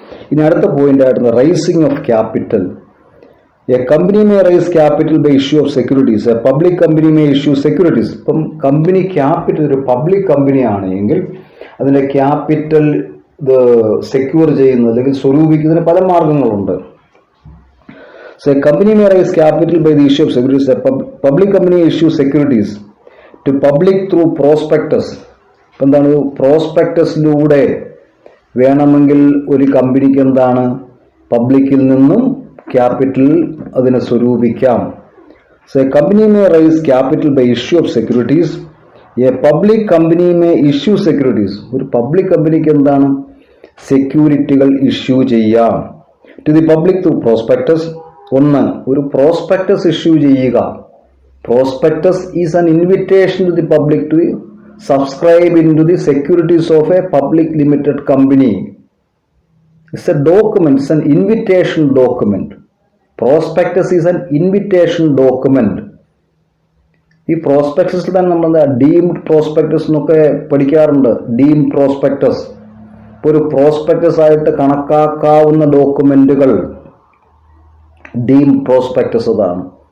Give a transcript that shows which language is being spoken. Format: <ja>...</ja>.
<ml>ഇനി അടുത്ത പോയിന്റ് ആയിരുന്നു</ml> <en>Raising of capital. A company may raise capital by issue of securities. A public company may issue securities.</en> <ml>ഇപ്പം company capital ഒരു public company ആണെങ്കിൽ അതിൻ്റെ capital ഇത് സെക്യൂർ ചെയ്യുന്നത് അല്ലെങ്കിൽ സ്വരൂപിക്കുന്നതിന് പല മാർഗങ്ങളുണ്ട്.</ml> <en>So a company may raise capital by the issue of securities. A public company issues securities to public through prospectus.</en> <ml>ഇപ്പം എന്താണ് പ്രോസ്പെക്ടസിലൂടെ വേണമെങ്കിൽ ഒരു കമ്പനിക്ക് എന്താണ് പബ്ലിക്കിൽ നിന്നും ക്യാപിറ്റൽ അതിനെ സ്വരൂപിക്കാം.</ml> <en>So a company may raise capital by issue of securities. A public company may issue securities.</en> <ml>ഒരു പബ്ലിക് കമ്പനിക്ക് എന്താണ് സെക്യൂരിറ്റികൾ ഇഷ്യൂ ചെയ്യാം.</ml> <en>To the public through prospectus.</en> <ml>ഒന്ന്, ഒരു പ്രോസ്പെക്ടസ് ഇഷ്യൂ ചെയ്യുക.</ml> <en>Prospectus is an invitation to the public to subscribe into the securities of a public limited company. It's a document, it's an invitation document. Prospectus is an invitation document.</en> <ml>ഈ പ്രോസ്പെക്ടസിൽ തന്നെ നമ്മൾ deemed prospectus എന്നൊക്കെ പഠിക്കാറുണ്ട്. Deemed prospectus ഒരു prospectus ആയിട്ട് കണക്കാക്കാവുന്ന ഡോക്യുമെന്റുകൾ deemed prospectus അതാണ്.</ml>